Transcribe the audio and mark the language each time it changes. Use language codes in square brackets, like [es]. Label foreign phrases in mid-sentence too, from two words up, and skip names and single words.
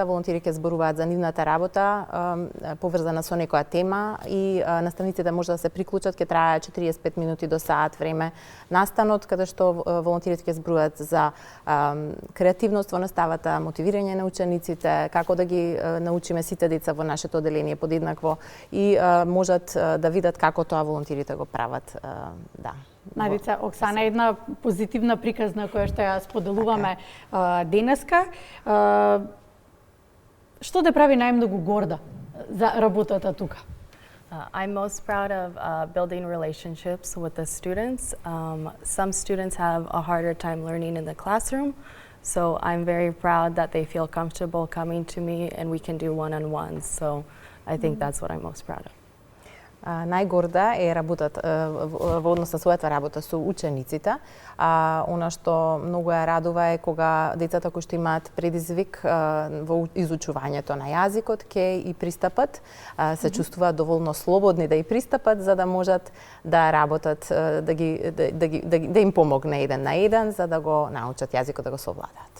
[mk] Волонтери ќе зборуваат за нивната работа поврзана со некоја тема и наставниците може да се приклучат, ќе трае 45 минути до саат време настанот, каде што волонтерите ќе зборуваат за креативност во наставата, мотивирање на учениците, како да ги научиме сите деца во нашето оделение подеднакво и можат да видат како тоа волонтерите го прават. Да. Надица, Оксана, една позитивна приказна која што ја споделуваме денеска. Што те прави најмногу горда за работата тука? [en] I'm most proud of building relationships with the students. Some students have a harder time learning in the classroom, so I'm very proud that they feel comfortable coming to me and we can do one-on-ones. So I think that's what I'm most proud of. [mk] Најгорда е работата во однос на својата работа со учениците. Она што многу ја радува е кога децата кои што имаат предизвик во изучувањето на јазикот ќе и пристапат, се чувствуваат доволно слободни да и пристапат за да можат да работат, да им помогне еден на еден за да го научат јазикот, да го совладаат.